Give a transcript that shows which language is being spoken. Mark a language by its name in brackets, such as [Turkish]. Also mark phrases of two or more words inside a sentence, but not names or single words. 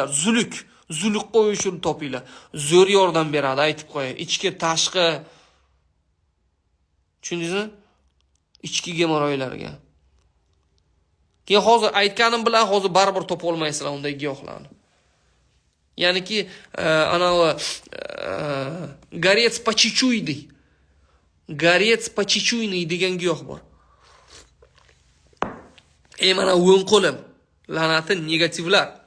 [Uzbek] Zuluk qo'yishini topinglar. Zo'r yordam beradi, aytib qo'yay. Ichki, tashqi. Tushundingizmi? Ichki gemoroylarga. Keyin hozir aytganim bilan hozir baribir topa olmaysizlar unday giyohlarni. Ya'ni ki ana [Russian] горец почечуйный. Горец почечуйный [Uzbek] degan giyoh bor. Mana o'ng qo'lim, la'nati negativlar.